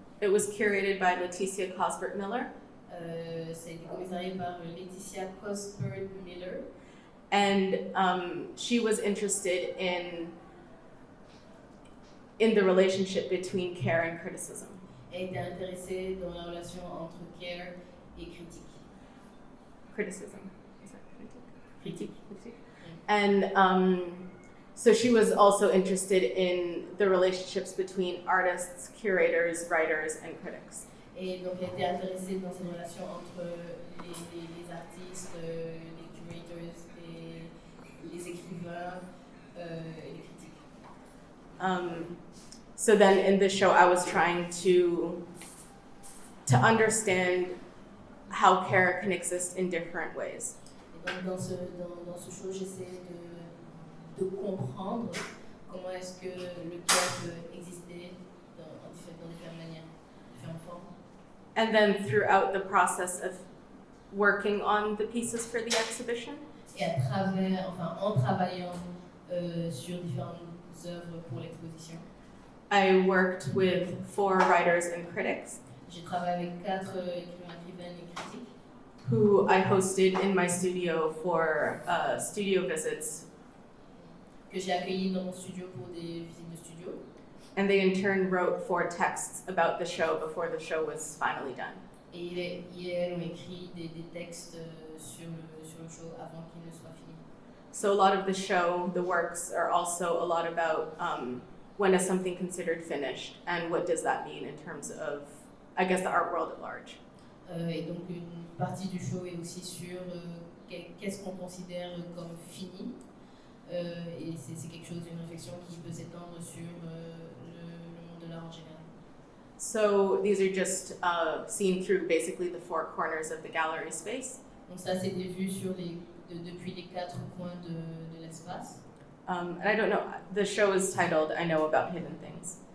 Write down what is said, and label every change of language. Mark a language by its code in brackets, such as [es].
[en] It was curated by Leticia Cosbert-Miller. [fr] Ça a été commissarié par Laetitia Cosbert-Miller. [en] And she was interested in the relationship between care and criticism. [fr] Elle était intéressée dans la relation entre care et critique. [en] Criticism. Is that critique? [fr] Critique. [en] And so she was also interested in the relationships between artists, curators, writers, and critics. [fr] Et donc elle était intéressée dans cette relation entre les artistes, les curators, les écrivains et les critiques. [en] So then in this show, I was trying to understand how care can exist in different ways. [fr] Et donc dans ce show, j'essaie de comprendre comment est-ce que le care peut exister dans différentes manières, différentes formes. [en] And then throughout the process of working on the pieces for the exhibition, [fr] Et en travaillant sur différentes œuvres pour l'exposition, [en] I worked with 4 writers and critics [fr] j'ai travaillé avec 4 écrivains et critiques [en] who I hosted in my studio for studio visits. [fr] que j'ai accueillis dans mon studio pour des visites de studio. [en] And they in turn wrote 4 texts about the show before the show was finally done. [fr] Et elles ont écrit des textes sur le show avant qu'il ne soit fini. [en] So a lot of the show, the works, are also a lot about when is something considered finished and what does that mean in terms of, I guess, the art world at large. [fr] Et donc une partie du show est aussi sur qu'est-ce qu'on considère comme fini. Et c'est quelque chose, une réflexion qui peut s'étendre sur le monde de l'art en général. [en] So these are just seen through basically the 4 corners of the gallery space. [fr] Donc ça, c'est des vues depuis les 4 coins de l'espace. [en] And I don't know, the show is titled I Know About Hidden Things.